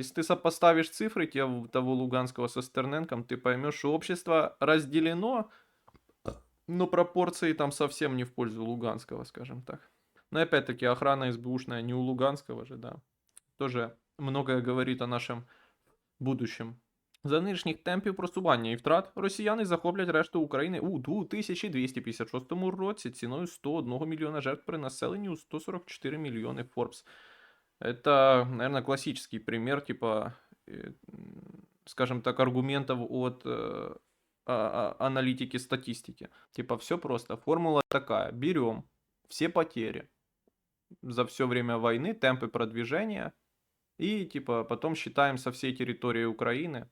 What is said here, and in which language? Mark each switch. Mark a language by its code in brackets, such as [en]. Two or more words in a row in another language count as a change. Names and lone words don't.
[ru] Если ты сопоставишь цифры того Луганского со Стерненком, ты поймешь, что общество разделено, но пропорции там совсем не в пользу Луганского, скажем так. Но опять-таки охрана СБУшная не у Луганского же, да. Тоже многое говорить о нашем будущем. [uk] За нинішніх темпів просування і втрат росіяни захоплять решту України у 2256 році ціною 101 мільйона жертв при населенні у 144 мільйони Forbes. [ru] Это, наверное, классический пример, типа, скажем так, аргументов от аналитики статистики. Типа, все просто. Формула такая. Берем все потери за все время войны, темпы продвижения, и, типа, потом считаем со всей территории Украины.